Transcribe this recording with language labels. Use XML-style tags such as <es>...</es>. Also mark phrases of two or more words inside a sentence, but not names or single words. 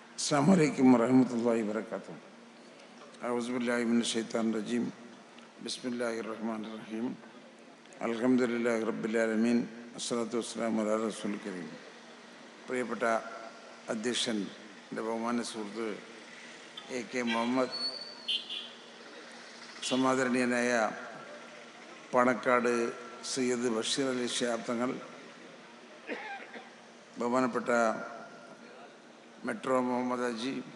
<ar>السلام عليكم ورحمة الله وبركاته. أعوذ بالله من الشيطان الرجيم. بسم الله الرحمن الرحيم. الحمد لله رب العالمين. الصلاة والسلام على الرسول الكريم.</ar> <ml>പ്രിയപ്പെട്ട അധ്യക്ഷൻ്റെ ബഹുമാന സുഹൃത്ത് AK മുഹമ്മദ്, സമാദരണീയനായ പാണക്കാട് സയ്യിദ് ബഷീർ അലി ശിഹാബ് തങ്ങൾ, ബഹുമാനപ്പെട്ട മെട്രോ മുഹമ്മദ് അജി,</ml>